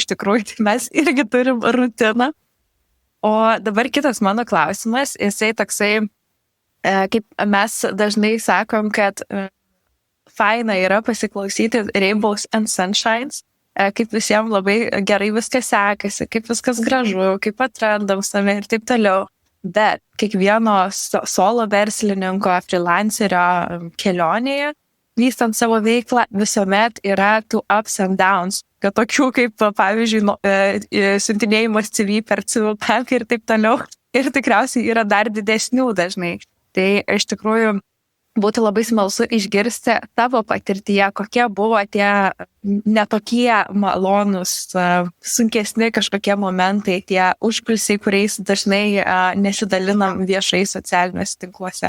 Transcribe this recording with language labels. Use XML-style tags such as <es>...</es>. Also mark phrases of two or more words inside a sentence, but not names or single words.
<lt>Iš tikrųjų, tai mes irgi turim rutiną. O dabar kitas mano klausimas, jisai toksai, kaip mes dažnai sakom, kad faina yra pasiklausyti</lt> <en>Rainbows and Sunshines,</en> <lt>kaip visiems labai gerai viskas sekasi, kaip viskas gražu, kaip atrandam save ir taip toliau. Bet kiekvieno solo verslininko, freelancerio kelionėje, vystant savo veiklą, visuomet yra tų</lt> <en>ups and downs,</en> <lt>kad tokių kaip, pavyzdžiui, siuntinėjimas CV per CV ir taip toliau. Ir tikriausiai yra dar didesnių dažnai. Tai iš tikrųjų būtų labai smalsu išgirsti tavo patirtyje, kokie buvo tie netokie malonus, sunkesni kažkokie momentai, tie užkulisiai, kuriais dažnai nesidalinam viešai socialiniuose tinkluose.</lt>